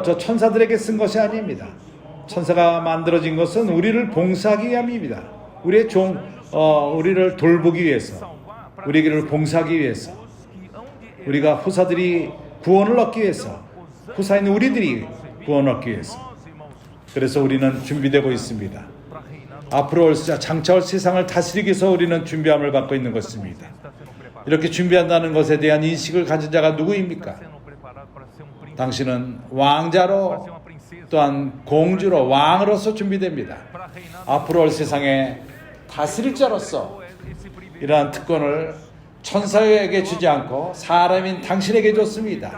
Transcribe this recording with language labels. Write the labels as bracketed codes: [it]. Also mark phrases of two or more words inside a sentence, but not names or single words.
[ko] 저 천사들에게 쓴 것이 아닙니다. 천사가 만들어진 것은 우리를 봉사하기 위함입니다. 우리의 우리를 돌보기 위해서, [pt] salvar para [ko] 우리를 봉사하기 위해서, [pt] os que hão de [ko] 우리가 후사들이 구원을 얻기 위해서, 후사인 우리들이 구원을 얻기 위해서. [pt] nós, irmãos, [ko] 그래서 우리는 준비되고 있습니다. [pt] para reinar [ko] 앞으로 장차올 세상을 다스리기 위해서 우리는 준비함을 받고 있는 것입니다. 이렇게 준비한다는 것에 대한 인식을 가진 자가 누구입니까? 당신은 왕자로 또한 공주로 왕으로서 준비됩니다. 앞으로 올 세상에 다스릴 자로서 이러한 특권을 천사에게 주지 않고 사람인 당신에게 줬습니다.